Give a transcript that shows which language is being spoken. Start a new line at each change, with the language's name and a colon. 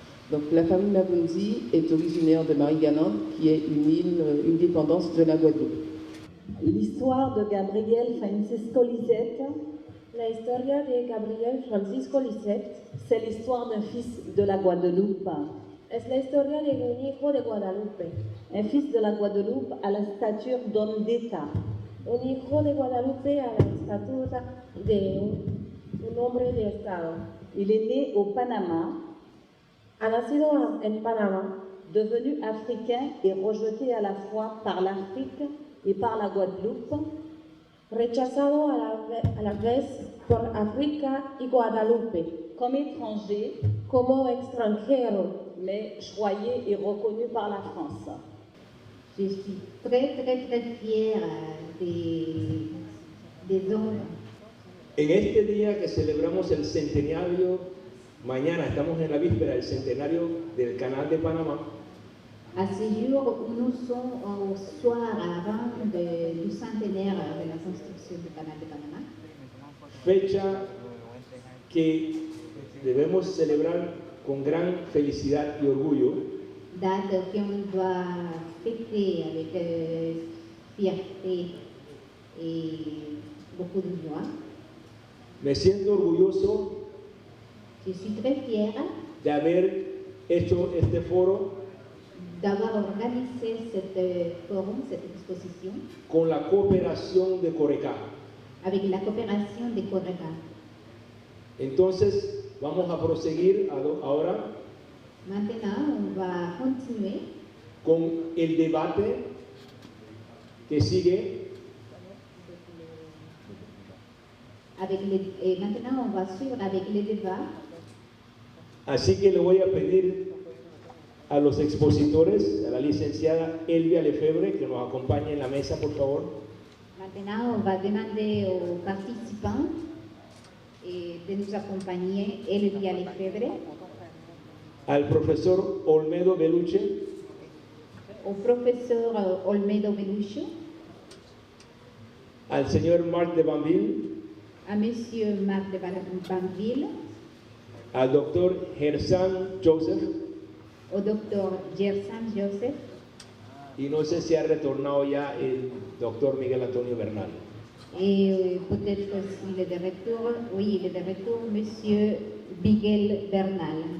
French: Donc la famille Mavunzi est originaire de Marie-Galante, qui est une île, une dépendance de la Guadeloupe. L'histoire de Gabriel Francisco Lisette.
Spanish: La historia de Gabriel Francisco Lisette.
French: C'est l'histoire d'un fils de la Guadeloupe.
Spanish: Es la historia de un hijo de Guadalupe.
French: Un fils de la Guadeloupe à la stature d'homme d'État.
Spanish: Un hijo de Guadalupe a la estatura de un hombre de Estado.
French: Il est né au Panama.
Spanish: Ha nacido en Panama.
French: Devenu africain et rejeté à la fois par l'Afrique et par la Guadeloupe.
Spanish: Rechazado a la vez por África y Guadalupe.
French: Comme étranger.
Spanish: Como extranjero.
French: Mais choyé et reconnu par la France. Je suis très, très, très fière des hommes.
Spanish: En este día que celebramos el centenario, mañana estamos en la víspera del centenario del Canal de Panamá.
French: À ce jour, nous sommes au soir avant du centenaire de la construction du Canal de Panamá.
Spanish: Fecha que debemos celebrar con gran felicidad y orgullo.
French: Date qu'on doit fêter avec fierté et beaucoup de joie.
Spanish: Me siento orgulloso
French: Je suis très fière
Spanish: de haber hecho este foro
French: d'avoir organisé cette forum, cette exposition
Spanish: con la cooperación de CORECA.
French: Avec la coopération de CORECA.
Spanish: Entonces, vamos a proseguir ahora
French: Maintenant, on va continuer
Spanish: con el debate que sigue
French: Et maintenant, on va suivre avec les débats.
Spanish: Así que le voy a pedir a los expositores, a la licenciada Elvia Lefebvre, que nos acompañe en la mesa, por favor.
French: Maintenant, on va demander aux participants de nous accompagner, Elvia Lefebvre,
Spanish: Al profesor Olmedo Beluche,
French: au professeur Olmedo Beluche,
Spanish: al señor Marc de Banville,
French: à monsieur Marc de Banville,
Spanish: al doctor Gersan Joseph,
French: au docteur Gersan Joseph,
Spanish: y no sé si ha retornado ya el doctor Miguel Antonio Bernal.
French: et peut-être s'il est de retour, oui, il est de retour, monsieur Miguel Bernal.